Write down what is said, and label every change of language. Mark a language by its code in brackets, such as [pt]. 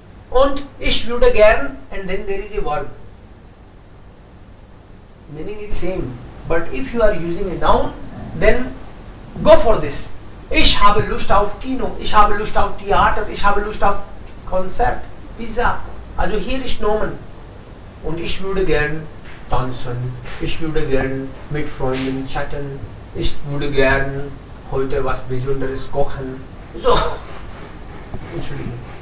[de] Und ich würde gern, [en] and then there is a verb. Meaning is same. But if you are using a noun, then go for this. [de] Ich habe Lust auf Kino, ich habe Lust auf Theater, ich habe Lust auf Konzert, Pizza. Also hier ist Nomen. Und ich würde gern tanzen, ich würde gern mit Freunden chatten, ich würde gern heute was Besonderes kochen. So. Entschuldigung.